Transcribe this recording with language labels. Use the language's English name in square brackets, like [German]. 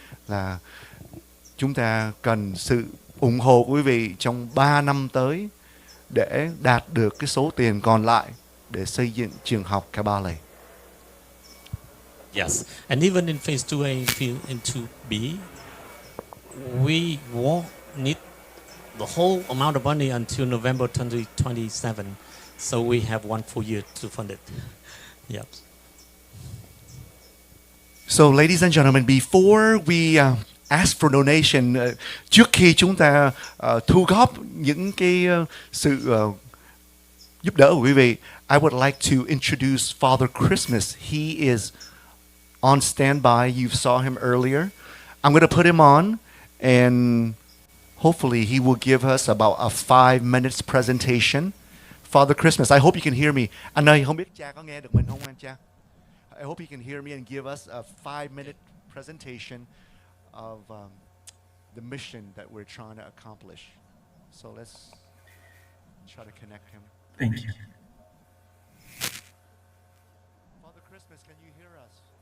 [Vietnamese] Là chúng ta cần sự ủng hộ của quý vị trong 3 năm tới để đạt được cái số tiền còn lại để xây dựng trường học Kabale. [English] Yes, and even in phase 2A and 2B, we won't need the whole amount of money until November 2027. So we have 1 full year to fund it. Yep. So, ladies and gentlemen, before we ask for donation, [Vietnamese] trước khi chúng ta thu góp những cái sự giúp đỡ của quý vị, [English] I would like to introduce Father Christmas. He is on standby. You saw him earlier. I'm going to put him on, and hopefully he will give us about a 5 minutes presentation. Father Christmas, I hope you can hear me. [Vietnamese] Anh ơi, không biết cha có nghe được mình không anh cha? [English] I hope you can hear me and give us a 5-minute presentation of the mission that we're trying to accomplish. So let's try to connect him. Thank you. Father Christmas, can you hear us?